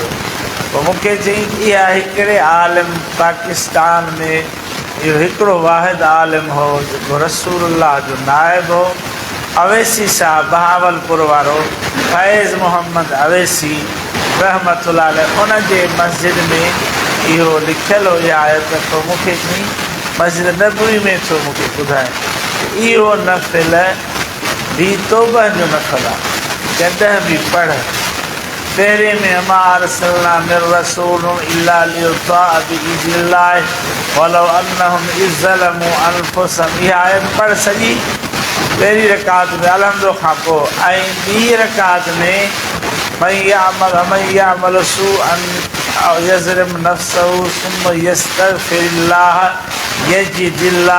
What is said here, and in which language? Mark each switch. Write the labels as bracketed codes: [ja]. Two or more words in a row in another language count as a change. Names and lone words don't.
[sd] पोइ मूंखे चई इहा हिकिड़े आलिम पाकिस्तान में इहो हिकिड़ो वाहिद आलिम हो जेको रसूलुल्लाह जो नाइब हो, अवैसी साहिबु बहावलपुर वारो फैज़ मोहम्मद अवैसी [ar] رحمة الله عليه, [sd] उन जे मस्जिद में इहो लिखियलु हो इहा आयत। पोइ मूंखे चई मस्जिद नबवी में थो मूंखे ॿुधाए इहो नफ़िल भी तौबह जो नफ़िल आहे कॾहिं बि पढ़ पहिरें में [ar] وما أرسلنا من رسول إلا ليطاع بإذن الله ولو أنهم إذ ظلموا [sd] अनफुसहुम इहा आयत पढ़ सॼी पहिरीं रकात में अलहम्दो खां पोइ ऐं ॿी रकात में [ar] من يعمل سوءا أو يظلم نفسه ثم يستغفر الله يجد الله